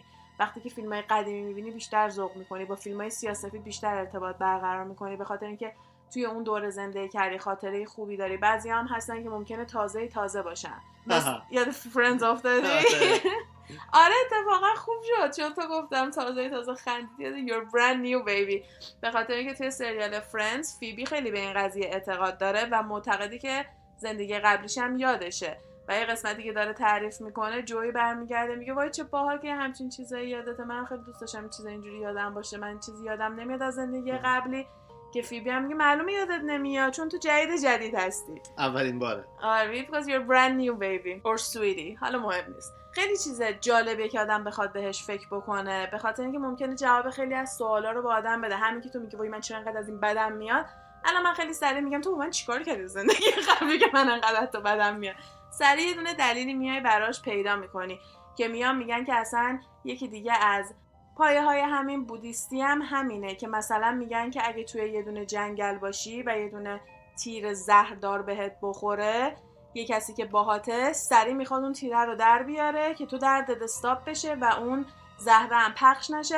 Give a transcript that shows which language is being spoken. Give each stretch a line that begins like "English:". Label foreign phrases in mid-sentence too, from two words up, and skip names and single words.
Persian: وقتی که فیلم‌های قدیمی می‌بینی بیشتر ذوق می‌کنی، با فیلم‌های سیاسی بیشتر ارتباط برقرار می‌کنی، به خاطر اینکه توی اون دوره زندگی کردی، خاطره خوبی داری. بعضی هم هستن که ممکنه تازه باشن، یاد فرندز افتادی؟ آره اتفاقا خوب شد چون تو گفتم تازه خندیدی،
English: you're brand new baby،
Persian: به خاطر اینکه توی سریال فرندز فیبی خیلی به این قضیه اعتقاد داره و معتقدی که زندگی قبلیش هم یادشه و یه قسمتی که داره تعریف میکنه جوی برمیگرده میگه وای چه باحال که همچین چیزایی یادته، من خیلی دوست داشتم چیزا اینجوری یادم باشه، من چیزی یادم نمیاد از زندگی قبلی. که فیبی هم میگه معلومه یادت نمیاد چون تو جدید هستی. اولین باره.
English: آره because you're brand new baby or sweetie.
Persian: حالا مهم نیست. خیلی چیز جالبیه که آدم بخواد بهش فکر بکنه، به خاطر اینکه ممکنه جواب خیلی از سوالا رو به آدم بده. همین که تو میگی وای من چرا انقدر از این بدم میاد، الان من خیلی سریع میگم تو با من چیکار کردی زندگی قبلی که من انقدر تو بدم میاد. سریع یه دونه دلیلی میای براش پیدا میکنی که میگن که اصلا یکی دیگه از پایه‌های همین بودیستی هم همینه که مثلا میگن که اگه توی یه دونه جنگل باشی و یه دونه تیر زهردار بهت بخوره، یه کسی که باهاته سریع میخواد اون تیره رو در بیاره که تو دردت استاپ بشه و اون زهره هم پخش نشه.